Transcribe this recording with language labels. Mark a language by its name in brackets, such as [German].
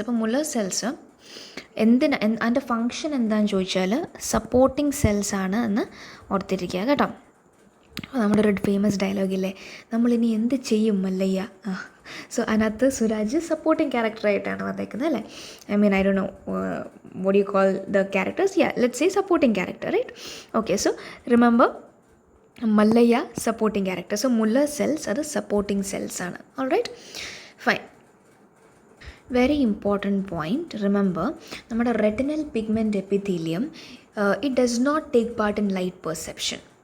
[Malayalam] അപ്പോൾ Muller cells അതിൻ്റെ function എന്താണെന്ന് ചോദിച്ചാൽ സപ്പോർട്ടിങ് സെൽസ് ആണ് എന്ന് ഓർത്തിരിക്കുക കേട്ടോ. അപ്പോൾ നമ്മുടെ ഒരു ഫേമസ് ഡയലോഗില്ലേ, നമ്മളിനി എന്ത് ചെയ്യും മല്ലയ്യ. സോ അതിനകത്ത് സുരാജ് സപ്പോർട്ടിങ് ക്യാരക്ടറായിട്ടാണ് വന്നേക്കുന്നത് അല്ലേ. [English] I don't know what you call the characters. Yeah, let's say supporting character, right? Okay, so remember മല്ലയ്യ supporting character. [Malayalam] So Muller cells അത് സപ്പോർട്ടിങ് സെൽസ് ആണ്. [English] All right, fine. Very important point, remember നമ്മുടെ retinal pigment epithelium it does not take part in light perception.